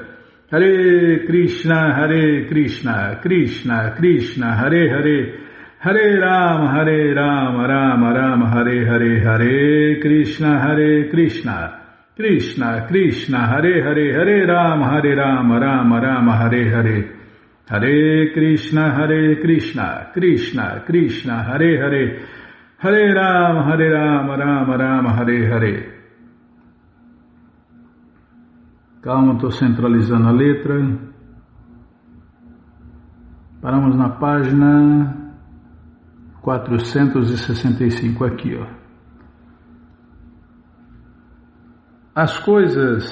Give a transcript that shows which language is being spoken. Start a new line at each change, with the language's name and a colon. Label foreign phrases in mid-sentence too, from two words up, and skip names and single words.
Sanskrit: Hare Krishna Krishna Krishna Hare Hare Hare Rama Rama Rama Hare Hare Hare Krishna Krishna Krishna Hare Hare Hare Rama Rama Rama Hare Hare Hare Krishna Krishna Krishna Hare Hare Hare Rama Rama Rama Hare Hare.
Portuguese: Calma, estou centralizando a letra. Paramos na página 465 aqui, ó. As coisas...